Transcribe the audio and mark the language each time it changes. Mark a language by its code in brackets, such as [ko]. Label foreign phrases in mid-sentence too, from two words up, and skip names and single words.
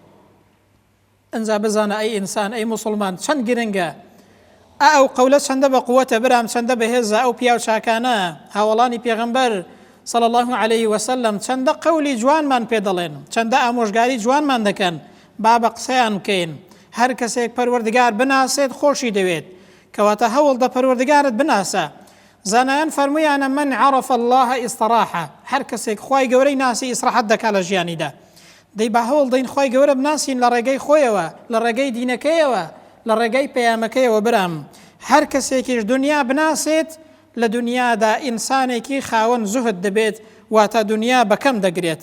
[ckb] ئەنجا بزانە ئەی ئینسان، ئەی موسڵمان، چەند گرنگە ئەو قەولە چەندە بە قووەتە برام، چەندە بەهێزە ئەو پیا و چاکانە هاوڵانی پێغەمبەر [ar] صلی الله عليه وسلم [ckb] چەندە قەولی جوانمان پێ دەڵێن، چەندە ئامۆژگاری جوانمان دەکەن، با بە قسەیان بکەین. هەر کەسێک پەروەردگار بناسێت خۆشی دەوێت، کەواتە هەوڵ دە پەروەردگارت بناسە. زانایان فەرموویانە [ar] من عرف الله استراحە. [ckb] هەر کەسێک خوای گەورەی ناسی ئیسراحەت دەکات لە ژیانیدا. دەی با هەوڵ دەین خوای گەورە بناسین لە ڕێگەی خۆیەوە، لە ڕێگەی دینەکەیەوە، لە ڕێگەی پەیامەکەیەوە برام. هەر کەسێکیش دنیا بناسێت، لە دنیادا ئینسانێکی خاوەن زوهد دەبێت، واتە دنیا بەکەم دەگرێت.